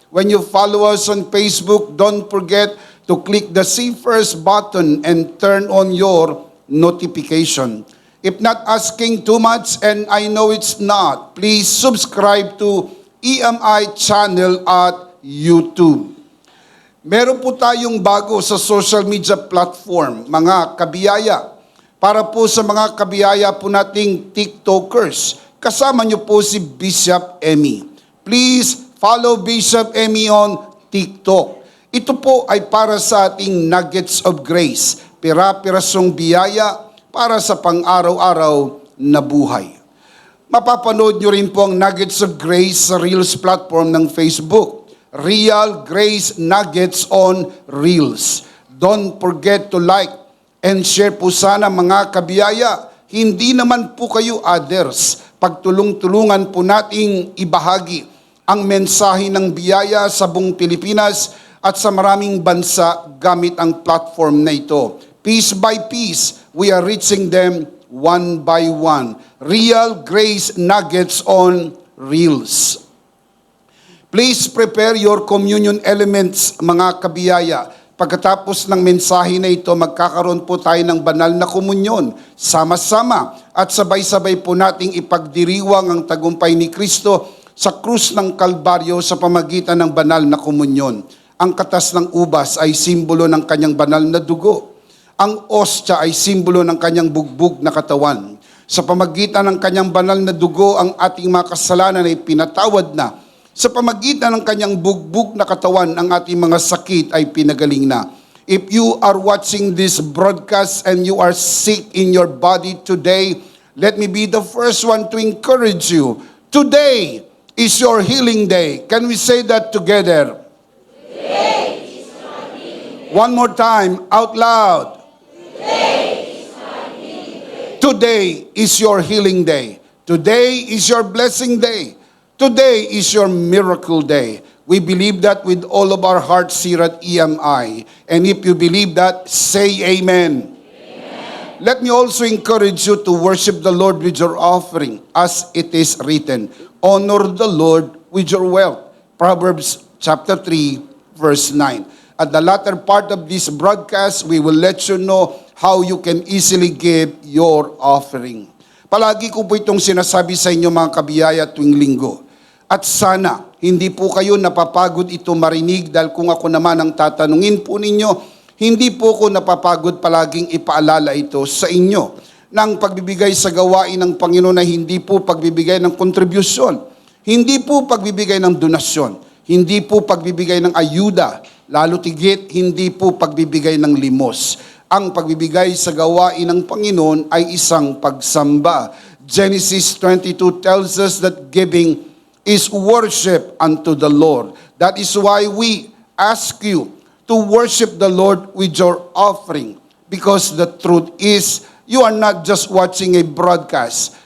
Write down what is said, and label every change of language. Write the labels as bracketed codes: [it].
[en] When you follow us on Facebook, don't forget to click the See First button and turn on your notification. If not asking too much, and I know it's not, please subscribe to EMI channel at YouTube. [tl] Meron po tayong bago sa social media platform, mga kabiyaya. Para po sa mga kabiyaya po nating TikTokers, kasama niyo po si Bishop Emmy. [en] Please follow Bishop Emmy on TikTok. [tl] Ito po ay para sa ating nuggets of grace, pira-pirasong biyaya para sa pang-araw-araw na buhay. Mapapanood nyo rin po ang Nuggets of Grace sa Reels platform ng Facebook. [en] Real Grace Nuggets on Reels. Don't forget to like and share [tl] po sana mga kabiyaya. Hindi naman po kayo others. Pagtulong-tulungan po nating ibahagi ang mensahe ng biyaya sa buong Pilipinas at sa maraming bansa gamit ang platform na ito. [en] Piece by piece, we are reaching them one by one. Real Grace Nuggets on Reels. Please prepare your communion elements, [tl] mga kabiyaya. Pagkatapos ng mensahe na ito, magkakaroon po tayo ng banal na komunyon. Sama-sama at sabay-sabay po nating ipagdiriwang ang tagumpay ni Kristo sa krus ng Kalbaryo sa pamagitan ng banal na komunyon. Ang katas ng ubas ay simbolo ng kanyang banal na dugo. Ang ostya ay simbolo ng kanyang bugbog na katawan. Sa pamagitan ng kanyang banal na dugo, ang ating mga kasalanan ay pinatawad na. Sa pamagitan ng kanyang bugbog na katawan, ang ating mga sakit ay pinagaling na. [en] If you are watching this broadcast and you are sick in your body today, let me be the first one to encourage you. Today is your healing day. Can we say that together? Today is my healing day. One more time, out loud. Today is my healing day. Today is your healing day. Today is your blessing day. Today is your miracle day. We believe that with all of our hearts here at EMI. And if you believe that, say amen. Amen. Let me also encourage you to worship the Lord with your offering, as it is written. Honor the Lord with your wealth. Proverbs chapter 3, verse 9. At the latter part of this broadcast, we will let you know how you can easily give your offering. [tl] Palagi ko po itong sinasabi sa inyo, mga kabiyaya, tuwing linggo. At sana, hindi po kayo napapagod ito marinig dahil kung ako naman ang tatanungin po ninyo, hindi po ko napapagod palaging ipaalala ito sa inyo. Nang pagbibigay sa gawain ng Panginoon na hindi po pagbibigay ng kontribusyon, hindi po pagbibigay ng donasyon, hindi po pagbibigay ng ayuda, lalo tigit, hindi po pagbibigay ng limos. Ang pagbibigay sa gawain ng Panginoon ay isang pagsamba. [en] Genesis 22 tells us that giving is worship unto the Lord. That is why we ask you to worship the Lord with your offering. Because the truth is, you are not just watching a broadcast.